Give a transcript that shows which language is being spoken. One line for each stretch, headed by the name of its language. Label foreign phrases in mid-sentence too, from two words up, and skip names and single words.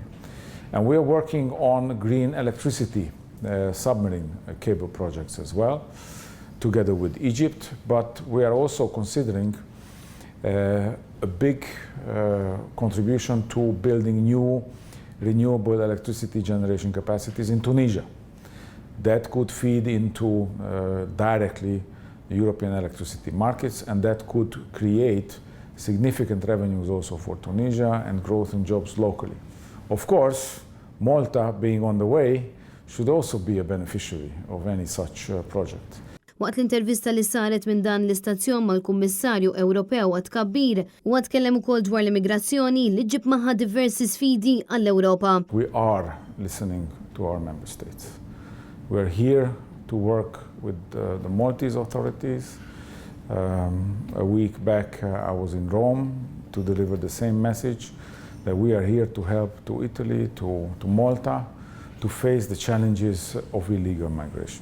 English: And we are working on green electricity submarine cable projects as well, together with Egypt, but we are also considering a big contribution to building new renewable electricity generation capacities in Tunisia that could feed into directly the European electricity markets, and that could create significant revenues also for Tunisia and growth in jobs locally. Of course, Malta, being on the way, should also be a beneficiary of any such project.
Maltese: Waqt l-intervista li saret minn dan l-istazzjon mal-Kummissarju Ewropew għat-tkabbir u tkellem ukoll dwar l-immigrazzjoni li ġib magħha diversi sfidi għall-Ewropa.
English: We are listening to our member states. We are here to work with the Maltese authorities. A week back I was in Rome to deliver the same message that we are here to help to Italy, to Malta, to face the challenges of illegal migration.